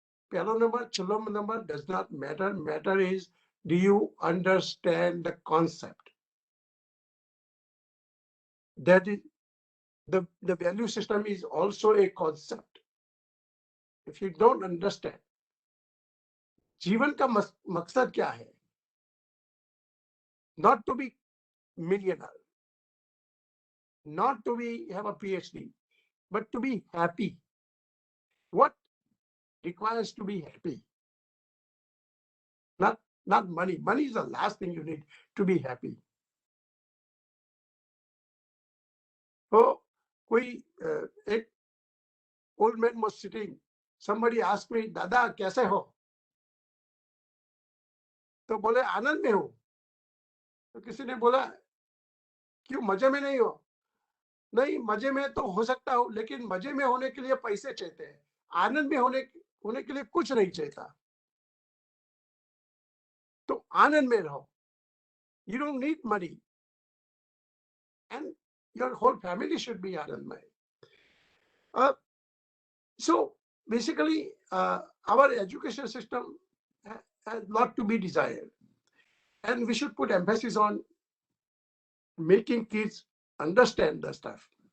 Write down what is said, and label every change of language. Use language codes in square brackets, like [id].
[gu] Pehlo number, [en] chalo number does not matter. Matter is, do you understand the concept? That is, the value system is also a concept. If you don't understand, [hi] जीवन का मकसद क्या है? [en] Not to be millionaire, not to have a PhD, but to be happy. What requires to be happy? Not money. Money is the last thing you need to be happy. So, एक old man was sitting. Somebody asked me, [hi] दादा कैसे हो? तो बोले आनंद में हो. तो किसी ने बोला क्यों मजे में नहीं हो? नहीं, मजे में तो हो सकता हो, लेकिन मजे में होने के लिए पैसे चाहिए हैं. आनंद में होने के लिए कुछ नहीं चाहिए. तो आनंद में रहो. [en] You don't need money, and your whole family should be Anandmay. So basically, our education system has a lot to be desired, and we should put emphasis on making kids understand the stuff.